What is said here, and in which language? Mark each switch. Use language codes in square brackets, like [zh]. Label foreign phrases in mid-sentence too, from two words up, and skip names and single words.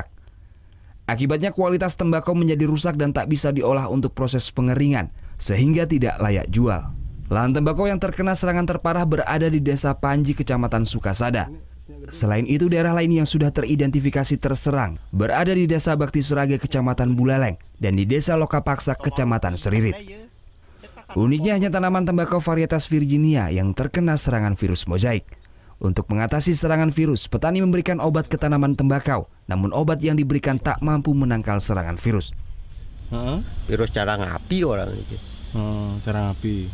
[id] Akibatnya kualitas tembakau menjadi rusak dan tak bisa diolah untuk proses pengeringan, sehingga tidak layak jual. Lahan tembakau yang terkena serangan terparah berada di Desa Panji, Kecamatan Sukasada. Selain itu, daerah lain yang sudah teridentifikasi terserang berada di Desa Bakti Serage, Kecamatan Buleleng, dan di Desa Lokapaksa, Kecamatan Seririt. Uniknya hanya tanaman tembakau varietas Virginia yang terkena serangan virus mozaik. Untuk mengatasi serangan virus, petani memberikan obat ke tanaman tembakau, namun obat yang diberikan tak mampu menangkal serangan virus. Virus carang api orang itu. Carang api.